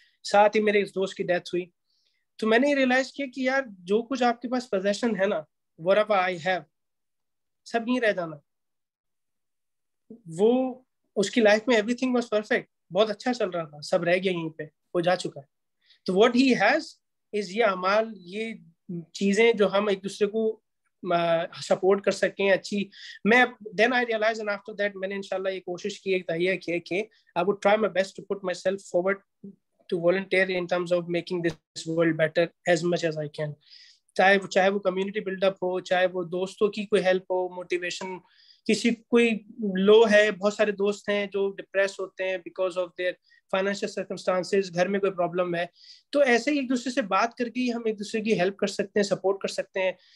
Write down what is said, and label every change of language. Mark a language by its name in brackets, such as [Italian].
[Urdu] ساتھ ہی میرے اس دوست کی ڈیتھ ہوئی, تو میں نے یہ ریئلائز کیا کہ یار جو کچھ آپ کے پاس پوزیشن ہے نا, whatever I have, سب نہیں رہ جانا. وہ اس کی لائف میں everything was perfect, بہت اچھا چل رہا تھا, سب رہ گیا یہیں پہ, وہ جا چکا ہے. تو what he has is یہ اعمال, یہ چیزیں جو ہم ایک دوسرے کو سپورٹ کر سکیں اچھی. [English] میں then I realized and after that میں نے انشاءاللہ یہ کوشش کی, ایک تہیہ کیا کہ I would try my best to put myself forward to volunteer in terms of making this world better as much as I can. [Urdu] چاہے وہ کمیونٹی بلڈ اپ ہو, چاہے وہ دوستوں کی کوئی ہیلپ ہو, موٹیویشن, کسی کوئی لو ہے, بہت سارے دوست ہیں جو ڈپریس ہوتے ہیں because of their financial circumstances, گھر میں کوئی پرابلم ہے, تو ایسے ہی ایک دوسرے سے بات کر کے ہم ایک دوسرے کی ہیلپ کر سکتے ہیں, سپورٹ کر سکتے ہیں.